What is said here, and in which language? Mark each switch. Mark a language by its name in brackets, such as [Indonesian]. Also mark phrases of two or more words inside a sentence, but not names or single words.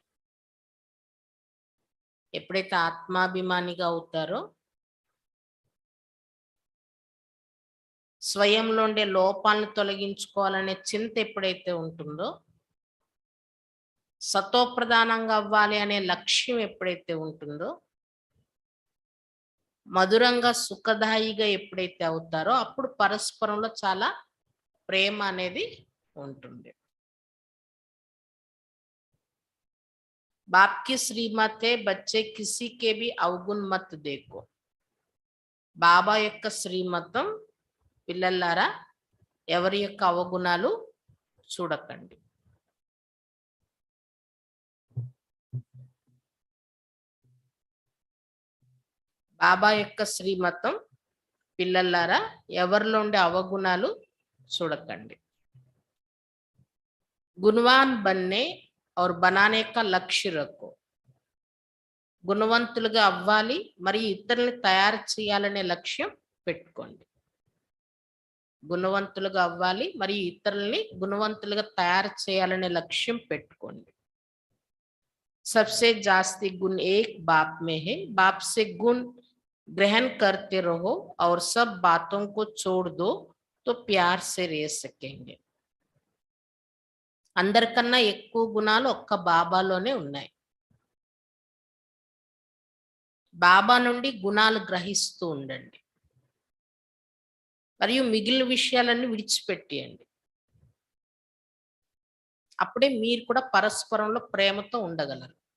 [Telugu] ఎప్పుడైతే ఆత్మాభిమానిగా అవుతారో, స్వయంలో ఉండే లోపాలను తొలగించుకోవాలనే చింత ఎప్పుడైతే ఉంటుందో, సతోప్రధానంగా అవ్వాలి అనే లక్ష్యం ఎప్పుడైతే ఉంటుందో, మధురంగా సుఖదాయిగా ఎప్పుడైతే అవుతారో అప్పుడు పరస్పరంలో చాలా ప్రేమ అనేది ఉంటుంది. [Hindi] बाप की श्रीमत है, बच्चे किसी के भी अवगुण मत देखो। [Telugu] బాబా యొక్క శ్రీమతం, పిల్లలారా ఎవరి యొక్క అవగుణాలు చూడకండి. బాబా యొక్క శ్రీమతం, పిల్లలారా ఎవరిలో ఉండే అవగుణాలు చూడకండి. [Hindi] गुणवान बनने और बनाने का लक्ष्य रखो। [Telugu] గుణవంతులుగా అవ్వాలి మరియు ఇతరులను తయారు చేయాలనే లక్ష్యం పెట్టుకోండి. గుణవంతులుగా అవ్వాలి మరియు ఇతరుల్ని గుణవంతులుగా తయారు చేయాలనే లక్ష్యం పెట్టుకోండి. [Hindi] सबसे जास्ती गुण एक बाप में है, बाप से गुण ग्रहण करते रहो और सब बातों को छोड़ दो तो प्यार से रह सकेंगे। [Telugu] అందరికన్నా ఎక్కువ గుణాలు ఒక్క బాబాలోనే ఉన్నాయి. బాబా నుండి గుణాలు గ్రహిస్తూ ఉండండి మరియు మిగిలిన విషయాలన్నీ విడిచిపెట్టేయండి. అప్పుడే మీరు కూడా పరస్పరంలో ప్రేమతో ఉండగలరు.